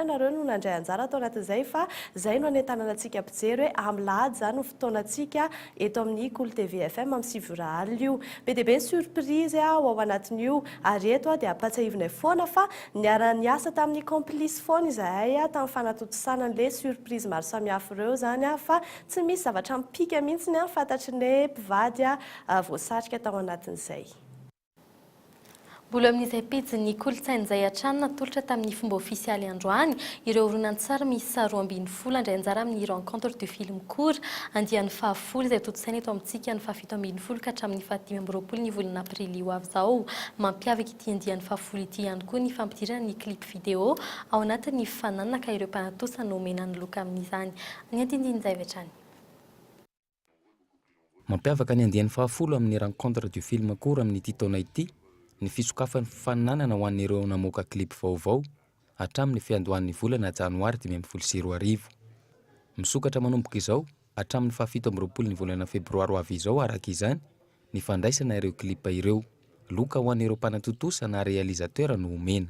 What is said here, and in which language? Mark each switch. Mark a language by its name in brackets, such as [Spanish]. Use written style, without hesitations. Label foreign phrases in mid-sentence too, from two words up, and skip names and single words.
[Malagasy] ianareo no nandray anjara tao anatin'izay fa izay no anentanana antsika mpijery hoe amin'ny lahady zany no fotoanantsika eto amin'ny KOLO TV FM amin'ny 7 alina io be dia be ny surprise ao anatin'io ary eto dia ampatsiahivinay foana fa niara-ny asa tamin'ny complice foana izahay tamin'ny fanatotosana an'ilay surprise maro samihafa ireo zany fa tsy misy zavatra mipika mihitsy ny fantatry ny mpivady voasarika tao anatin'izay. Mbola amin'izay pejin'ny kolotsaina izay hatrany natolotra tamin'ny fomba ofisialy androany ireo horonan-tsary misy 12 andray anjara amin'ny rencontre de film court andian'ny 10 izay totosaina eto amintsika ny 17 ka hatramin'ny 15 ny volana aprily ho avy izao mampiavaka ity andian'ny 10 ity ihany koa ny fampidirana ny [French] clip vidéo [Malagasy] ao anatin'ny fananana ka ireo mpanatosa no omena ny loka amin'izany ny andindin'izay vetrany. Mampiavaka ny andian'ny 10 amin'ny rencontre du film court amin'ity taona ity ny fisokafan'ny fananana ho an'ireo namoaka clip vaovao hatramin'ny fiandohan'ny volana janoary 2024. Misokatra manomboka izao hatramin'ny 17 ny volana febroary ho avy izao araka izany ny fandraisana ireo clip ireo loka ho an'ireo mpanatotosa na réalisateur no omena.